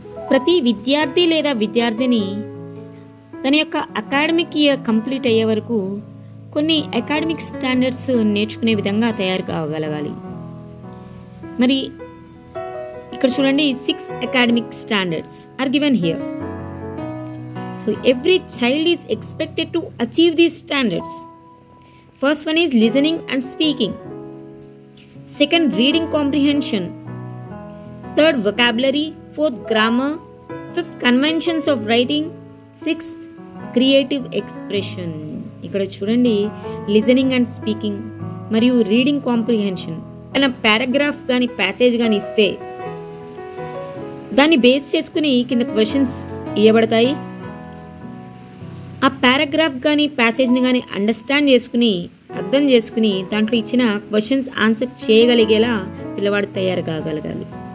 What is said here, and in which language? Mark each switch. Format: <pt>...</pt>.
<te>ప్రతి విద్యార్థి లేదా విద్యార్థిని తన యొక్క అకాడమిక్ ఇయర్ కంప్లీట్ అయ్యే వరకు కొన్ని అకాడమిక్ స్టాండర్డ్స్ నేర్చుకునే విధంగా తయారు కాగలగాలి. మరి ఇక్కడ చూడండి,</te> <en>6 academic standards are given here. So every child is expected to achieve these standards. First one is listening and speaking. Second, reading comprehension. Third, vocabulary. Fourth, grammar. Fifth, conventions of writing. Sixth, creative expression.</en> <te>ఇక్కడ చూడండి, listening and speaking మరియు reading comprehension. ఏదైనా paragraph కానీ passage కానీ ఇస్తే దాన్ని base చేసుకుని కింద క్వశ్చన్స్ ఇవ్వబడతాయి. ఆ పారాగ్రాఫ్ కానీ ప్యాసేజ్ని కానీ అండర్స్టాండ్ చేసుకుని అర్థం చేసుకుని దాంట్లో ఇచ్చిన క్వశ్చన్స్ ఆన్సర్ చేయగలిగేలా పిల్లవాడు తయారు కాగలగాలి.</te>